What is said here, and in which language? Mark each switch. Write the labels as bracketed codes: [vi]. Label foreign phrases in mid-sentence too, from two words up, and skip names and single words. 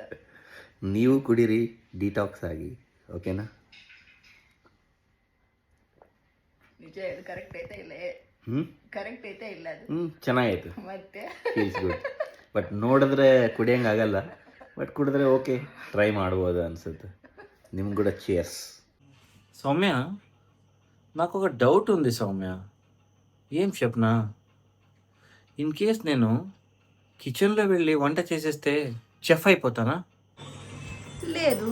[kn] ನೀವು ಕುಡೀರಿ, ಡಿಟಾಕ್ಸ್ ಆಗಿ, ಓಕೆನಾ? ನಿಜ, ಇದು ಕರೆಕ್ಟ್ ಐತೆ ಇಲ್ಲ? ಕರೆಕ್ಟ್ ಐತೆ ಇಲ್ಲ? ಅದು ಚೆನ್ನಾಗೈತೆ, ಮತ್ತೆ [en] feels good. [kn] ಬಟ್ ನೋಡಿದ್ರೆ ಕುಡಿಯೋಂಗಾಗಲ್ಲ, ಬಟ್ ಕುಡಿದ್ರೆ ಓಕೆ, ಟ್ರೈ ಮಾಡ್ಬೋದು అనిಸುತ್ತೆ. [te] నిమ్ము కూడా చియర్స్. సౌమ్య, నాకు ఒక డౌట్ ఉంది సౌమ్య. ఏం చెప్పనా? [en] in case [te] నేను కిచెన్లో వెళ్ళి వంట చేసేస్తే చెఫ్ అయిపోతానా? లేదు.